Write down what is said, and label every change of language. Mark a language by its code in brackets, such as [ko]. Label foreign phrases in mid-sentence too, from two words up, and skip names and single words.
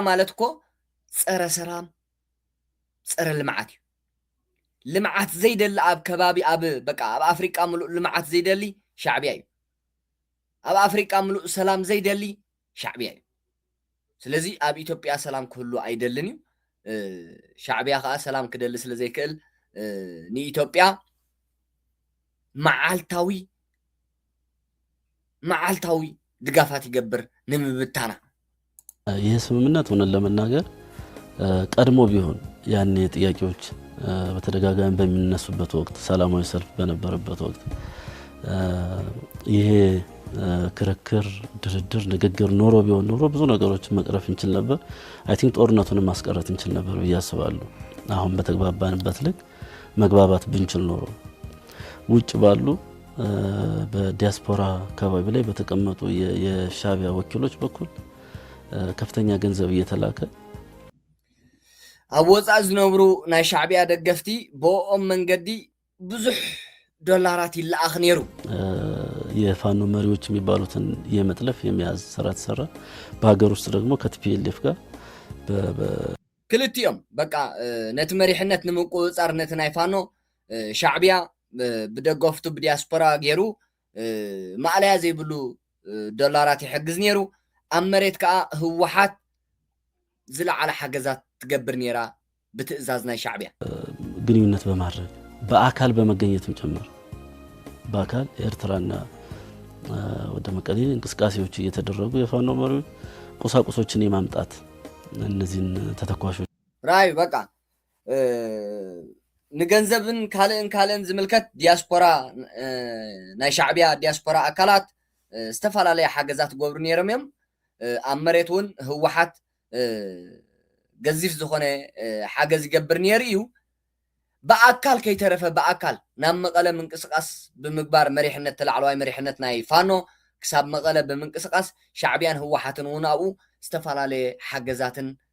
[ti] ማለት እኮ ፀረ ሰላም ፀረ ልምዓት እዩ ልምዓት ዘይደሊ ኣብ ከባቢ ኣብ በቃ ኣብ አፍሪቃ ሙሉእ ልምዓት ዘይደሊ ሻዕቢያ እዩ ኣብ አፍሪቃ ሙሉእ ሰላም ዘይደሊ ሻዕቢያ እዩ ስለዚ ኣብ ኢትዮጵያ ሰላም ክህሉ አይደልን እዩ ሻዕቢያ ከዓ ሰላም ክደሊ ስለ ዘይክእል ንኢትዮጵያ መዓልታዊ ድጋፋት ይገብር ንምብታና [am] ይህ ስምምነት ሆነን ለመናገር ቀድሞ ቢሆን ያኔ ጥያቄዎች በተደጋጋሚ በሚነሱበት ወቅት ሰላማዊ ሰልፍ በነበረበት ወቅት ይሄ ክርክር ድርድር ንግግር ኖሮ ቢሆን ኖሮ ብዙ ነገሮችን መቅረፍ እንችል ነበር። [en] I think [am] ጦርነቱን ማስቀረት እንችል ነበር ብዬ አስባለሁ። አሁን በተግባባንበት ልክ መግባባት ብንችል ኖሮ ውጭ ባሉ በዲያስፖራ አካባቢ ላይ በተቀመጡ የሻዕቢያ ወኪሎች በኩል ከፍተኛ ገንዘብ እየተላከ [ti] ኣብ ወፃእ ዝነብሩ ናይ ሻዕቢያ ደገፍቲ ብኦም መንገዲ ብዙሕ ዶላራት ይለኣኽ ነይሩ [am] የፋኖ መሪዎች የሚባሉትን የመጥለፍ የሚያዝ ስራ ተሰራ። በሀገር ውስጥ ደግሞ ከቲፒኤልኤፍ ጋር [ti] ክልቲኦም በቃ ነቲ መሪሕነት ንምቁፅጻር ነቲ ናይ ፋኖ ሻዕቢያ ብደገፍቱ ብዲያስፖራ ገይሩ ማዕለያ ዘይብሉ ዶላራት ይሕግዝ ነይሩ ኣብ መሬት ከዓ ህወሓት ዝለዓለ ሓገዛት ትገብር ነይራ ብትእዛዝ ናይ ሻዕቢያ [am] ግንኙነት በማድረግ በአካል በመገኘትም ጭምር በአካል ኤርትራና ወደ መቀሌ እንቅስቃሴዎች እየተደረጉ የፋኖ መሪዎች ቁሳቁሶችን የማምጣት እነዚህን ተተኳሾች [ti] ራይ በቃ ንገንዘብን ካልእን ዝምልከት ዲያስፖራ ናይ ሻዕቢያ ዲያስፖራ አካላት ዝተፈላለዩ ሓገዛት ገብሩ ነይሮም እዮም ኣብ መሬት እውን ህወሓት ገዚፍ ዝኾነ ሓገዝ ይገብር ነይሩ እዩ በአካል ከይተረፈ በአካል ናብ መቀለ ምንቅስቃስ ብምግባር መሪሕነት ተላዕለዋይ መሪሕነት ናይ ፋኖ ክሳብ መቀለ ብምንቅስቃስ ሻዕቢያን ህወሓትን እውን ኣብኡ ዝተፈላለዩ ሓገዛትን